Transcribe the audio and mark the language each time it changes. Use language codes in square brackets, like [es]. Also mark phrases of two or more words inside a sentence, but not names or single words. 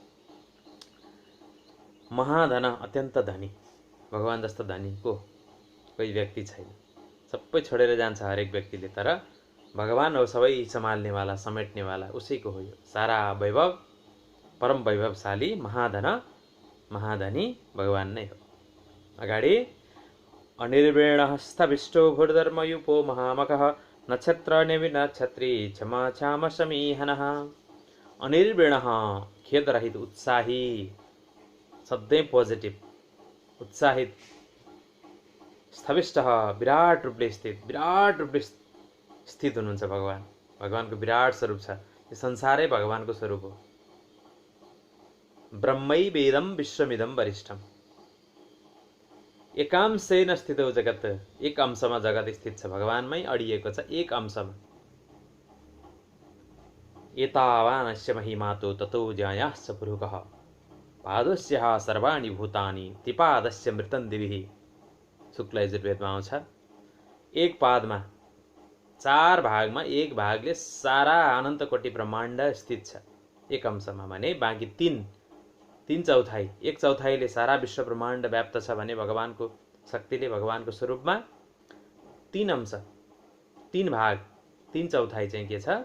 [ne] महाधन, अत्यन्त धनी, भगवान जस्तो धनी को कोही व्यक्ति छैन। सबै छोडेर जान्छ हरेक व्यक्तिले, तर भगवान हो सबै सम्हाल्नेवाला, समेट्नेवाला, उसैको हो यो सारा वैभव। परम वैभवशाली महाधन महाधनी भगवान नै हो। [sa] अगाडि अनिर्वेणः स्थविष्टो भूर्धर्मयुपो महामखः नक्षत्र नक्षत्री क्षमा क्षाम समीहनः। [ne] अनिर्वेणः खेदरहित, उत्साही, सधैँ पोजिटिभ, उत्साहित, स्थविष्टः विराट रूपले स्थित हुनुहुन्छ भगवान। भगवानको विराट स्वरूप छ, यो संसारै भगवानको स्वरूप हो। [sa] ब्रह्मै वेदम विश्वमिदम वरिष्ठम, एकांशेन स्थितो जगत, [ne] एक अंशमा जगत स्थित छ, भगवानमै अडिएको छ, एक अंशमा। [sa] एतावानस्य महिमातो ततो ज्यायाश्च पुरुषः पादस्यः सर्वाणि भूतानि त्रिपादस्य मृतं दिभिः। [ne] शुक्ल यजुर्वेदमा आउँछ। एक पादमा, चार भागमा एक भागले सारा अनन्त कोटि ब्रह्माण्ड स्थित छ एक अंशमा भने, बाँकी तीन चौथाई, एक चौथाईले सारा विश्व ब्रह्माण्ड व्याप्त छ भने भगवानको शक्तिले, भगवानको स्वरूपमा तीन अंश, तीन भाग, तीन चौथाई चाहिँ के छ?